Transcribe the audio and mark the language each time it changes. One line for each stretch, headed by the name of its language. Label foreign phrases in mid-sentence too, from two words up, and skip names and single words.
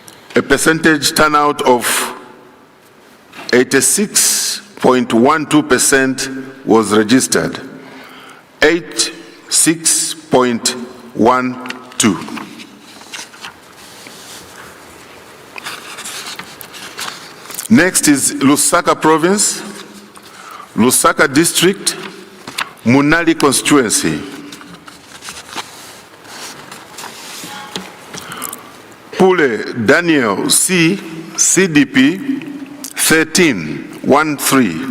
English: A percentage turnout of 86.12% was registered. 86.12. Next is Lusaka Province, Lusaka District, Munali Constituency. Pule Daniel C, CDP 1313.